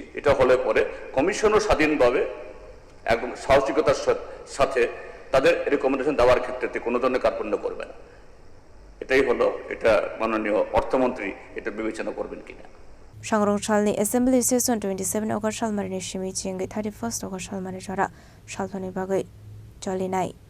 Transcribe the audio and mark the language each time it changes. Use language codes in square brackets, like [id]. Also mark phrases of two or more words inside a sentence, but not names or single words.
[bn] এটা হলে পরে কমিশনও স্বাধীনভাবে একদম সাহসিকতার সাথে তাদের রেকমেন্ডেশন দেওয়ার ক্ষেত্রে কোনো ধরনের কার্পণ্য করবে না। এটাই হলো, এটা মাননীয় অর্থমন্ত্রী এটা বিবেচনা করবেন কিনা। [trp] সংরক্ষণসালনি [en] assembly session [trp] 27 অগস্ট সালমারিनि सिमी चिंगै 31 অগস্ট सालमारि जरा सालफानि बागै चलिनाय